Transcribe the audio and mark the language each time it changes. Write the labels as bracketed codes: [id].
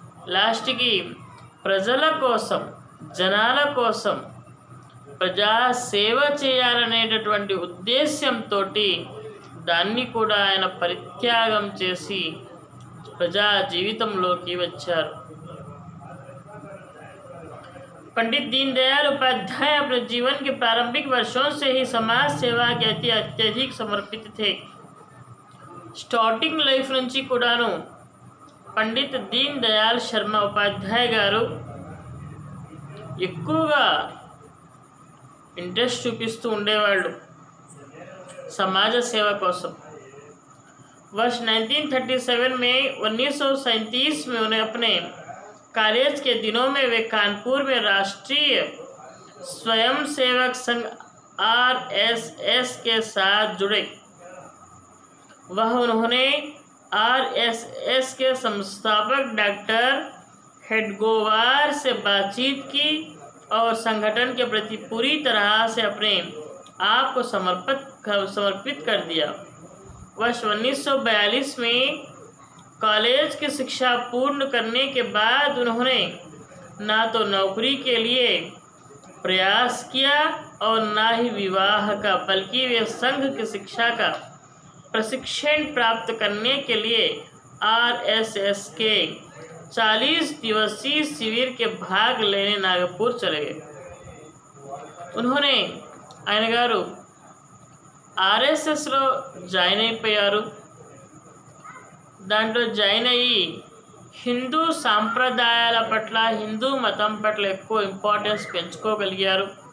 [te] లాస్ట్కి ప్రజల కోసం, జనాల కోసం ప్రజాసేవ చేయాలనేటటువంటి ఉద్దేశ్యంతో దాన్ని కూడా ఆయన పరిత్యాగం చేసి ప్రజా జీవితంలోకి వచ్చారు. [hi] पंडित दीनदयाल उपाध्याय अपने जीवन के प्रारंभिक वर्षों से ही समाज सेवा के अति अत्यधिक समर्पित थे. [te] స్టార్టింగ్ లైఫ్ నుంచి కూడాను పండిత్ దీన్ దయాళ్ శర్మ ఉపాధ్యాయ గారు ఎక్కువగా इंटरेस्ट చూపిస్తూ ఉండేవాళ్ళు समाज सेवा కోసం. [hi] वर्ष 1937 में 1937 में उन्हें अपने कॉलेज के दिनों में वे कानपुर में राष्ट्रीय स्वयंसेवक संघ RSS के साथ जुड़े. वह उन्होंने RSS के संस्थापक डॉक्टर हेडगोवार से बातचीत की और संगठन के प्रति पूरी तरह से अपने आप को समर्पित कर दिया. वर्ष 1942 में कॉलेज की शिक्षा पूर्ण करने के बाद उन्होंने ना तो नौकरी के लिए प्रयास किया और ना ही विवाह का, बल्कि वे संघ की शिक्षा का प्रशिक्षण प्राप्त करने के लिए RSS के 40 दिवसीय शिविर के भाग लेने नागपुर चले गए. [te] उन्होंने ఆయన గారు RSSలో జాయిన్ అయిపోయారు. దాంట్లో జాయిన్ అయ్యి హిందూ సాంప్రదాయాల పట్ల, హిందూ మతం పట్ల ఎక్కువ ఇంపార్టెన్స్ పెంచుకోగలిగారు.